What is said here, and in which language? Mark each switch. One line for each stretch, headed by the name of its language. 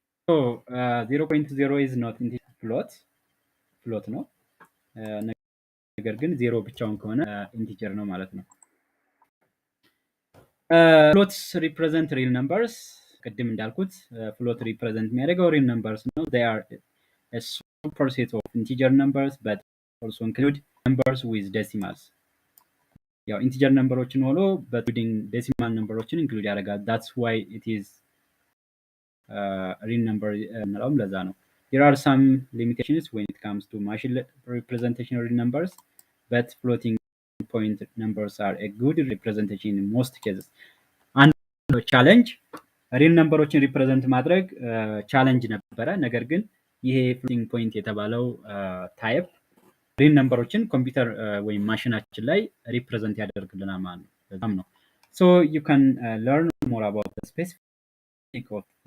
English: So 0.0 is not integer,
Amharic: float ነው። ነገር ግን 0 ብቻውን ከሆነ ኢንቲጀር ነው ማለት ነው።
English: floats represent real numbers.
Amharic: ቅድም እንዳልኩት
English: float represent የሚያደርገው real numbers ነው። They are a superset of integer numbers but also include numbers with decimals.
Amharic: ያው ኢንቲጀር ነምበሮችን ሆኖ በኢንክሉዲንግ ዴሲማል ነምበሮችን ኢንክሉድ ያደርጋል።
English: that's why it is real number
Amharic: እንለውም ለዛ ነው።
English: There are some limitations when it comes to machine representation of real numbers, but floating point numbers are a good representation in most cases.
Amharic: አንድ ቻሌንጅ ሪል ነምበሮችን ሪፕሬዘንት ማድረግ ቻሌንጅ ነበረ። ነገር ግን ይሄ ፍሎቲንግ ፖይንት የተባለው ታይፕ ሪል ነምበሮችን ኮምፒውተር ወይም ማሽናችን ላይ ሪፕሬዘንት ያደርግልናል ማለት ነው። በጣም ነው።
English: So you can learn more about the specific of